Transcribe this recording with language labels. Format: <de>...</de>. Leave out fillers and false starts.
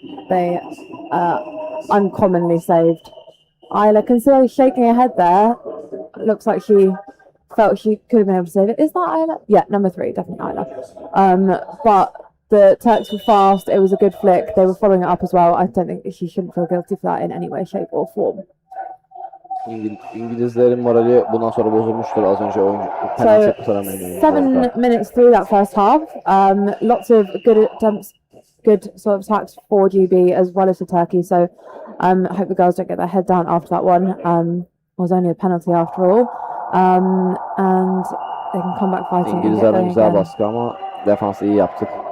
<en>They uncommonly saved. Isla can see her shaking her head there. Looks like she felt she could have been able to save it. Is that Isla? Yeah, number 3, definitely Isla. But the Turks were fast. It was a good flick. They were following it up as well. I don't think she shouldn't feel guilty for that in any way, shape or form.</en> <tr>İngilizlerin morali bundan sonra bozulmuştur. Az önce oyuncu penaltı kurtaramayan</tr> <en>7 minutes through that first half. Lots of good attempts, good sort of attacks for GB as well as for Turkey. So I hope the girls don't get their head down after that one. It was only a penalty after all. And they can come back fighting and get</en> <tr>İngilizlerden</tr> <en>going</en> <tr>güzel</tr> <en>again.</en> <tr>baskı ama defansı iyi yaptık.</tr>